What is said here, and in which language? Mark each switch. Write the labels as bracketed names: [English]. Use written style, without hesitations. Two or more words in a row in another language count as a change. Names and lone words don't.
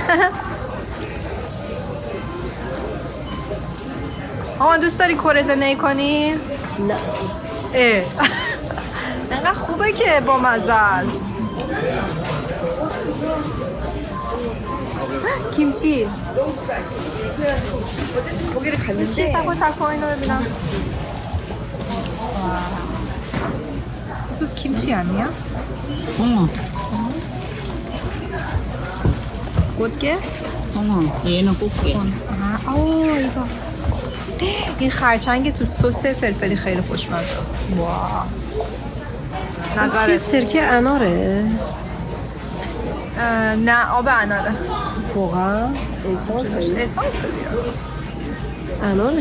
[Persian] آما دوست داری کره زندگی کنی؟ نه. اینقدر خوبه که با مزه است. کیمچی چی؟ سکو اینو ببینم. [Korean] 이거 김치 아니야? 꽃게? 얘는 꽃게. 이거. [Persian] این خرچنگ تو سس فلفلی خیلی خوشمزه است. واو. نظرت؟ سرکه اناره؟ نه آب اناره. واقعا؟ اسانسه؟ اسانسه دیگه. انارش